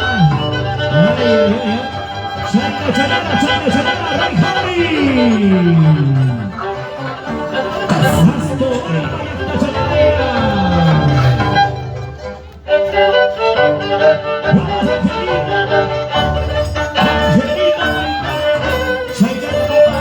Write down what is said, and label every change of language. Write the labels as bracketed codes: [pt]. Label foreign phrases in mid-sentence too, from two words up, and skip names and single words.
[es] ¡Ay, ay, ay! ¡Chana, chana, chana, chana, Rey Javi! ¡Sasto, ay, esta chanadera! ¡Vamos, Angelina! ¡Angelina! ¡Chayana, papá!